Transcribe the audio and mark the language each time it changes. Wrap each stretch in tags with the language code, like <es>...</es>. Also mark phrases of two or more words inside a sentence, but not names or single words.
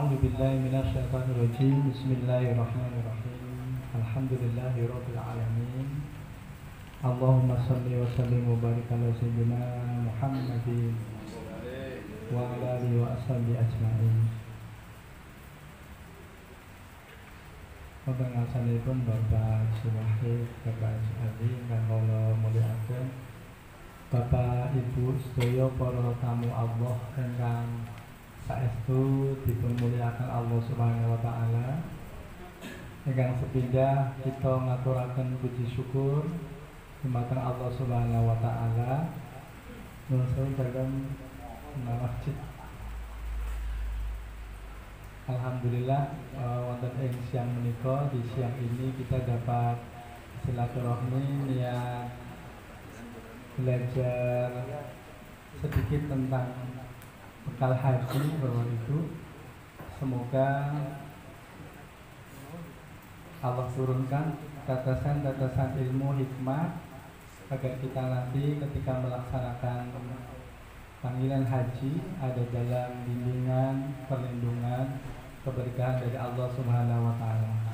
<ar>بالله من الشيطان الرجيم. بسم الله الرحمن الرحيم. الحمد لله رب العالمين. اللهم صل وسلم وبارك على سيدنا محمد وعلى آله وأصحابه أجمعين.</ar> <jv>Wonten ngasanipun Bapak Suwahid, Bapak Ali ingkang kula mulyakaken, Bapak Ibu sedaya para tamu Allah ingkang saestu dipunmulyakaken Allah</jv> <ar>سبحانه وتعالى.</ar> <jv>Ingkang sepindah kita ngaturaken puji syukur dumateng Allah</jv> <ar>سبحانه وتعالى.</ar> <jv>Nuwun dalem masjid. Alhamdulillah wonten ing siang menika,</jv> <id>di siang ini kita dapat silaturahmi niat belajar sedikit tentang bekal haji Bapak Ibu. Semoga Allah turunkan tetesan-tetesan ilmu hikmah agar kita nanti ketika melaksanakan panggilan haji ada dalam bimbingan, perlindungan, keberkahan dari Allah</id> <ar>سبحانه وتعالى.</ar>